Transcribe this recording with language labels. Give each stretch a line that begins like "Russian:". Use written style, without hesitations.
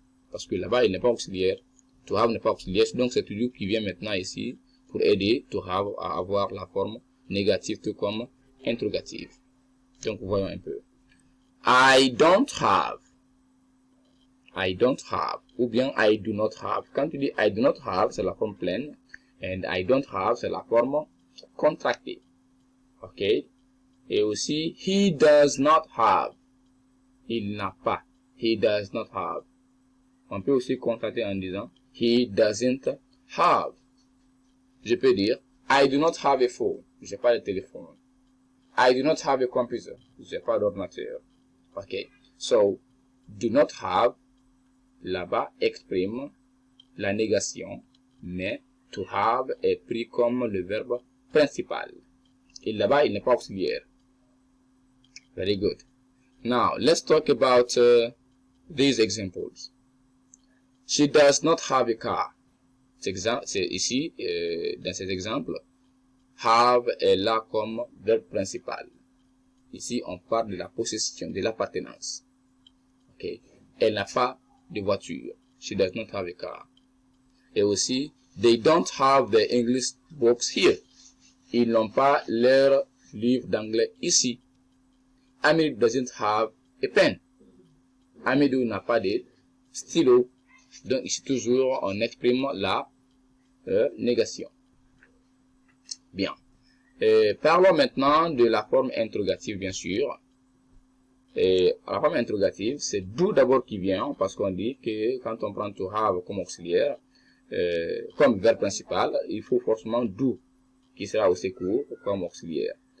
French: Parce que là-bas, il n'est pas auxiliaire. To have n'est pas auxiliaire. Donc, c'est to do qui vient maintenant ici pour aider to have à avoir la forme négative tout comme interrogative. Donc, voyons un peu.
English: I don't have. I don't have. Ou bien I do not have.
French: Quand tu dis
English: I do not have,
French: c'est la forme pleine.
English: And I don't have,
French: c'est la forme contractée. OK?
English: Et aussi, he does not have.
French: Il n'a pas.
English: He does not have.
French: On peut aussi contracter en disant
English: he doesn't have.
French: Je peux dire
English: I do not have a phone.
French: J'ai pas de téléphone.
English: I do not have a computer.
French: J'ai pas d'ordinateur.
English: OK?
French: So, do not have, là-bas, exprime la négation, mais to have est pris comme le verbe principal. Et là-bas, il n'est pas auxiliaire.
English: Very good. Now, let's talk about these examples. She does not have a car.
French: C'est ici, dans cet exemple, have est là comme verbe principal. Ici, on parle de la possession, de l'appartenance. Okay. Elle n'a pas de voiture.
English: She does not have a car. Et aussi, they don't have the English books here.
French: Ils n'ont pas leur livre d'anglais ici.
English: Amidou doesn't have a pen.
French: Amidou n'a pas de stylo. Donc ici toujours on exprime la négation. Bien. Parlons maintenant de la forme interrogative bien sûr. Et la forme interrogative, c'est do d'abord qui vient parce qu'on dit que quand on prend to have comme auxiliaire, comme verbe principal, il faut forcément do qui sera au secours comme auxiliaire.